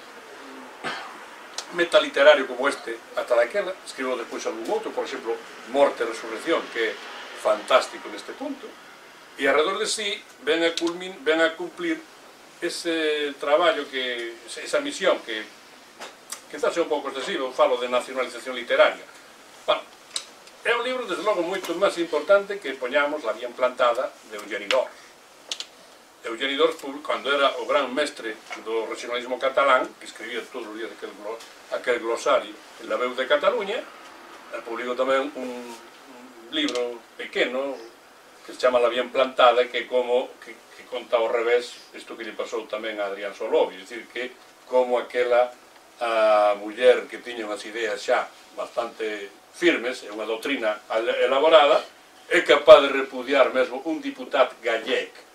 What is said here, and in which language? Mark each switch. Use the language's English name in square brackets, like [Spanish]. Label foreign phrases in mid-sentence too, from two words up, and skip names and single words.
[Galician] metaliterario como este ata daquela, escribiu despois algún outro, por exemplo, Morte e Resurrección, que é fantástico neste punto, e [Spanish] alrededor de sí [Galician] ven a cumplir ese traballo, esa misión que quizás é un pouco excesivo, falo de nacionalización literaria. Bueno, é un libro, desde logo, moito máis importante que poñamos La bien plantada de Eugeni d'Ors. Eugeni d'Ors, cando era o gran mestre do regionalismo catalán, que escribía todos os días aquel glosario en La Veu de Cataluña, publicou tamén un libro pequeno que se chama La bien plantada, que conta ao revés isto que lle pasou tamén a Adrián Solovi, é dicir, que como aquela muller que tiña unhas ideas xa bastante firmes, é unha doutrina elaborada, é capaz de repudiar mesmo un diputado gallec,